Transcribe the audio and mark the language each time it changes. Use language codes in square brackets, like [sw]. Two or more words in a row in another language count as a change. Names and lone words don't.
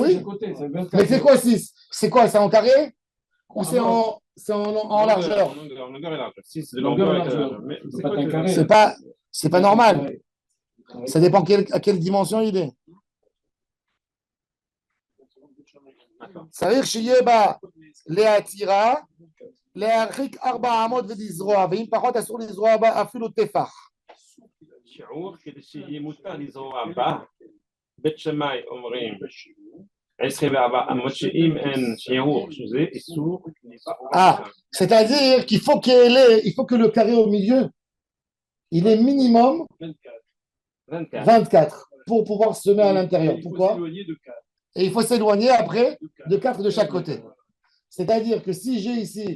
[fr] Oui. Mais c'est quoi 6? C'est quoi? C'est en carré? Ou c'est en largeur? En longueur et largeur. 6 de Longueur longueur et et largeur. largeur. Mais C'est c'est quoi un que- carré. C'est pas normal. Ça dépend à quelle dimension il est. Ça veut dire [he] שיהיה בה להתירה, להרחיק 4 אמות ולזרוע, ואם פחות אסור לזרוע בה אפילו טפח. שיעור כדי שיהיה מותר לזרוע בה. בית שמאי אומרים 24 אמות שאם אין שיעור, שזה איסור לזרוע. [fr] Ah, c'est-à-dire qu'il faut il faut que le carré au milieu, il est minimum 24. 24 pour pouvoir semer à l'intérieur. Il faut Pourquoi? s'éloigner de 4. Et il faut s'éloigner après de 4 de chaque côté. C'est-à-dire que si j'ai ici